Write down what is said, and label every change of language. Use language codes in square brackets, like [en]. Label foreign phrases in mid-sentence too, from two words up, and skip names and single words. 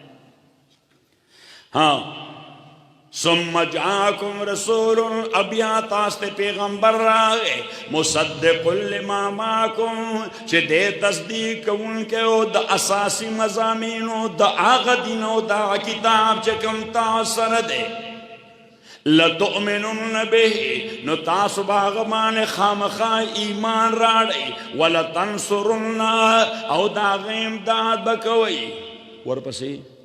[ps] ها [ar] ثم جاءكم رسول [ps] ابیا تاسو ته پیغمبر راغی [ar] مصدق لما معكم [ps] چې دې تصدیق کوونکی او د اساسي مضامینو د هغه دین او د کتاب چې کوم تاسو سره دی [ar] لتؤمنن به [ps] نو تاسو باغ باندې خامخا ایمان راړئ ولتنصرن او د هغه امداد به کوئ ورپسې